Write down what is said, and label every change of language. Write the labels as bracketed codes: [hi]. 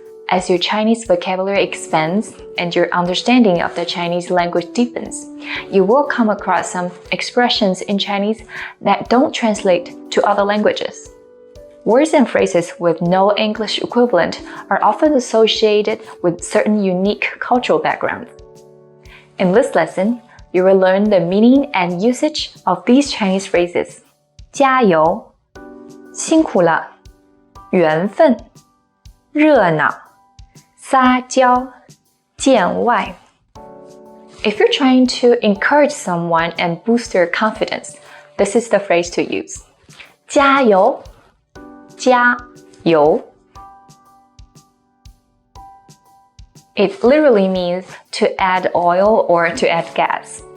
[en] As your Chinese vocabulary expands and your understanding of the Chinese language deepens, you will come across some expressions in Chinese that don't translate to other languages. Words and phrases with no English equivalent are often associated with certain unique cultural backgrounds. In this lesson, you will learn the meaning and usage of these Chinese phrases. [zh] 加油，辛苦了，缘分，热闹，撒娇，见外。 [en] If you're trying to encourage someone and boost their confidence, this is the phrase to use. [zh] 加油，加油。 [en] It literally means to add oil or to add gas.